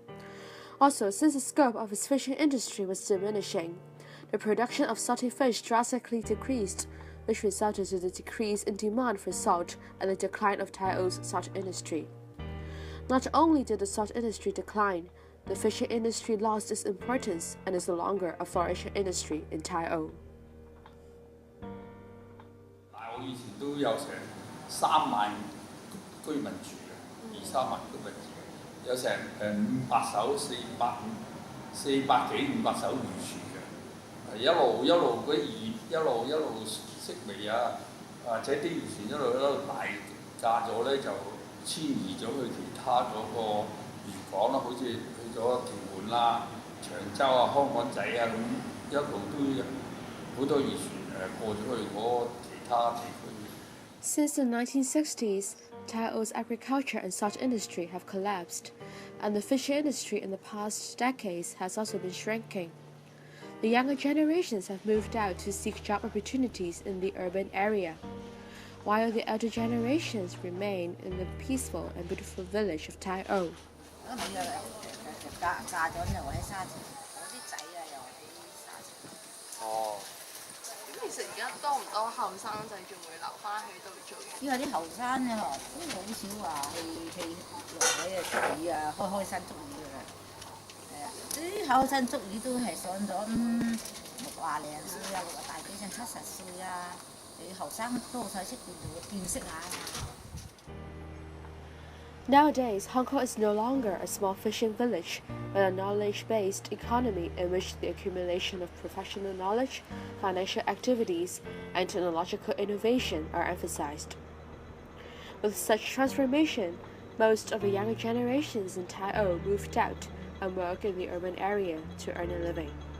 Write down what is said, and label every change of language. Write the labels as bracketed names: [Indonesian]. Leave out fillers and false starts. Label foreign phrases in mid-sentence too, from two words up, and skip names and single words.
[English] Also, since the scope of its fishing industry was diminishing, the production of salty fish drastically decreased, which resulted in the decrease in demand for salt and the decline of Tai O's salt industry. Not only did the salt industry decline, the fishing industry lost its importance and is no longer a flourishing industry in Tai O. [Cantonese] 大澳以前都有成3萬居民住嘅，2、3萬居民住。有成500艘400幾500艘漁船嘅，一路嗰啲一路式微啊，或者啲漁船一路大炸咗咧，就遷移咗去其他嗰個漁港啦，好似去咗屯門啦、長洲啊、香港仔啊咁，一路都有好多漁船過咗去嗰其他地區。 [English] Since the 1960s, Tai O's agriculture and salt industry have collapsed, and the fishing industry in the past decades has also been shrinking. The younger generations have moved out to seek job opportunities in the urban area, while the elder generations remain in the peaceful and beautiful village of Tai O. [Cantonese] 其實而家多唔多後生仔仲會留翻喺度做嘢？因為啲後生啊，都好少話去落海啊捉魚啊，開山捉魚㗎啦。係啊，啲後生捉魚都係上咗 60零歲啊，60大幾成70歲啊，你後生都好睇出邊度見識下啊。 [English] Nowadays, Hong Kong is no longer a small fishing village, but a knowledge-based economy in which the accumulation of professional knowledge, financial activities, and technological innovation are emphasized. With such transformation, most of the younger generations in Tai O moved out and work in the urban area to earn a living.